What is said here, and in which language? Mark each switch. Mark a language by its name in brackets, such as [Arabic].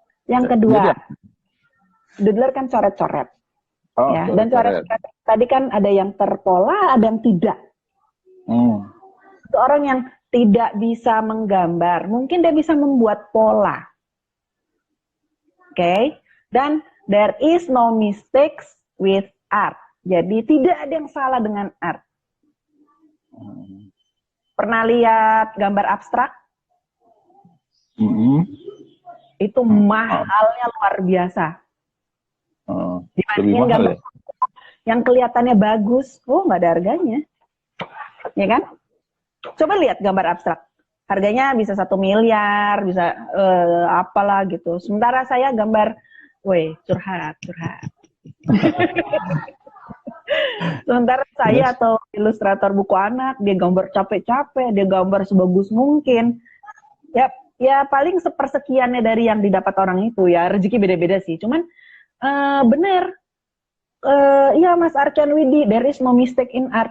[Indonesian] Yang kedua, doodler kan coret-coret. Ya, dan coret-coret tadi kan ada yang terpola, ada yang tidak. Itu orang yang tidak bisa menggambar, mungkin dia bisa membuat pola. Oke? [English] Dan there is no mistakes with art. [Indonesian] Jadi tidak ada yang salah dengan art. Pernah lihat gambar abstrak? Itu mahalnya luar biasa. Dibandingin gambar yang kelihatannya bagus, nggak ada harganya. Ya kan? Coba lihat gambar abstrak. Harganya bisa 1 miliar, bisa apalah gitu. Sementara saya gambar, curhat. Sementara saya atau ilustrator buku anak, dia gambar capek-capek, dia gambar sebagus mungkin. Ya paling sepersekiannya dari yang didapat orang itu ya, rezeki beda-beda sih. Cuman bener, ya [English] Mas Arkan Widi, there is no mistake in art.